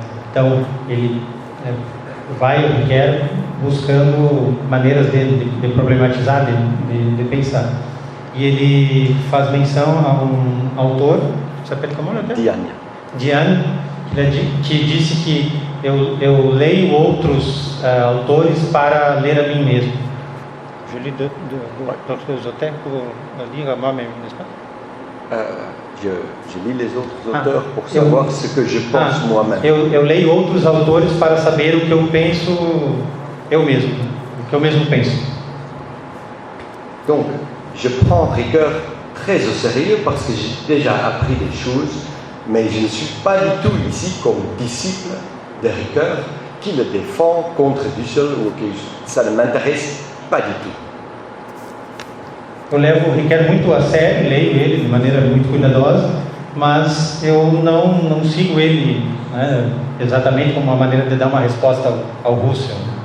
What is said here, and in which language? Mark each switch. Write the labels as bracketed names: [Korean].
[Portuguese] Então, ele vai ao Ricoeur buscando maneiras de problematizar, de pensar. E ele faz menção a um autor, você pede como é? Diagne, que disse que eu leio outros autores para ler a mim mesmo. [French] Je lis d'autres auteurs pour lire moi-même, n'est-ce pas? Je lis les autres auteurs pour savoir ce que je pense moi-même. [Portuguese] Eu leio outros autores para saber o que eu penso eu mesmo, o que eu mesmo penso. [French] Donc, je prends Ricoeur très au sérieux parce que j'ai déjà appris des choses, mais je ne suis pas du tout ici comme disciple de Ricoeur qui le défend contre Dussel ou que ça ne m'intéresse pas du tout. [Portuguese] Eu levo o Ricoeur muito a sério, leio ele de maneira muito cuidadosa, mas eu não sigo ele, né, exatamente como uma maneira de dar uma resposta ao Russell.